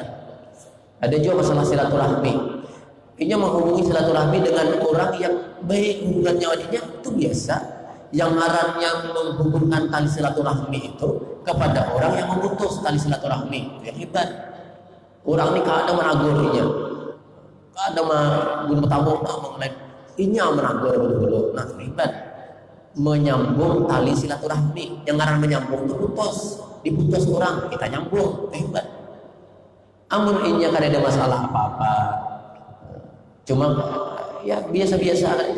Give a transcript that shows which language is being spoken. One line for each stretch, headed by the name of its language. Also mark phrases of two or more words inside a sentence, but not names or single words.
Banjar: Ada juga masalah silaturahmi. Inya menghubungi silaturahmi dengan orang yang baik hubungannya wadinya itu biasa.
Indonesian: Yang ngarannya menghubungkan tali silaturahmi itu kepada orang yang memutus tali silaturahmi, yang hebat.
Banjar: Orang ini kada menagurnya, kada bunuh tamu mengenai inya menagur dulu.
Indonesian: Nah, hebat menyambung tali silaturahmi.
Banjar: Yang ngaran menyambung itu diputus orang, kita nyambung, hebat. Amun inya kada ada masalah apa-apa, cuma ya biasa-biasa aja.